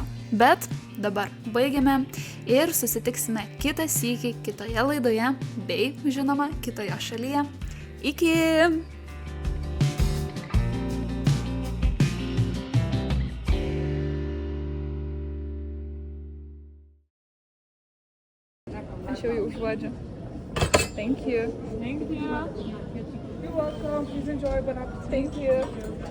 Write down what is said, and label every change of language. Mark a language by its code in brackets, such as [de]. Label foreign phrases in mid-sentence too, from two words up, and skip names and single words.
[lt] Bet dabar baigiame ir susitiksime kitą sykį kitoje laidoje bei, žinoma, kitoje šalyje. Iki! Aš jau užuodžiu. [en] Thank you. Thank you. You're welcome. Please enjoy. [fr] Bon appetit. [en] Thank you.